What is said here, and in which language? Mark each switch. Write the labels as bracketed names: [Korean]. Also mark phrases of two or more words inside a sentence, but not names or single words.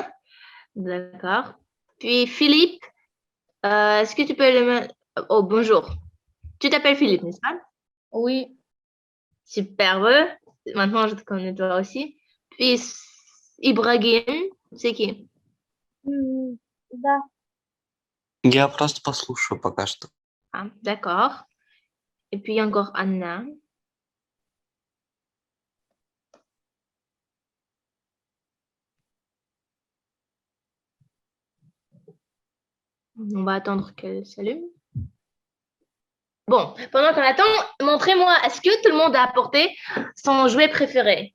[French] D'accord. Puis Philippe, est-ce que tu peux le... Oh, bonjour. Tu t'appelles Philippe, n'est-ce pas? Oui. Superbe. Maintenant, je te connais toi aussi. Puis Ibrahim, c'est qui? [Russian] Да. Я просто послушаю пока что. [French] Ah, d'accord. Et puis encore Anna. On va attendre qu'elle s'allume. Bon, pendant qu'on attend, montrez-moi, est-ce que tout le monde a apporté son jouet préféré?